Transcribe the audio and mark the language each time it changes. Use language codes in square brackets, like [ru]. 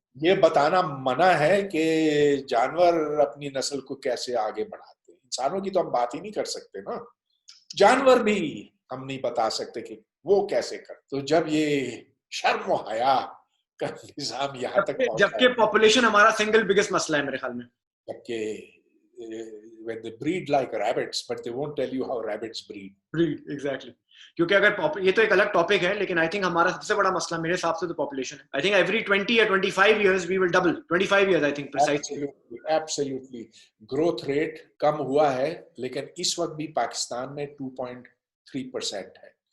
[ur] یہ بتانا منع ہے کہ جانور اپنی نسل کو کیسے آگے بڑھاتے ہیں. انسانوں کی تو ہم بات ہی نہیں کر سکتے نا، جانور بھی ہم نہیں بتا سکتے کہ وہ کیسے کرتے. تو جب یہ شرم و حیا کا نظام یہاں تک پہنچا، جبکہ پاپولیشن ہمارا سنگل بگیسٹ مسئلہ ہے میرے خیال میں. جبکہ [en] when they breed like rabbits but they won't tell you how rabbits breed. Exactly. [ur] کیونکہ اگر یہ تو ایک الگ ٹاپک ہے، لیکن [en] I think [ur] ہمارا سب سے بڑا مسئلہ میرے حساب سے تو پاپولیشن ہے. [en] I think every 20 یا 25 years we will double. 25 years I think precisely. [ur] Absolutely growth rate کم ہوا ہے، لیکن اس وقت بھی پاکستان میں 2.3% ہے.